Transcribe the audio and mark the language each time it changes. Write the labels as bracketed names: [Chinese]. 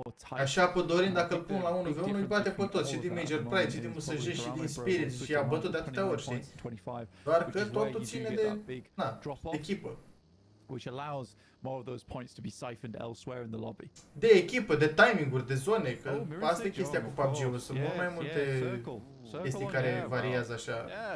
[Romanian] Așa pe DORIIN, dacă îl pun la 1v1, îi bate pe toți, și din Major Pride, și din MSJ, și din Spirit, și i-a bătut de atâtea ori, știi? Doar că totul ține de, echipă. [English] Which allows more of those points to be siphoned elsewhere in the lobby. [Romanian] De echipă, de timing-uri, de zone, că asta e chestia cu PUBG-ul, sunt mult mai multe chestii care variază așa.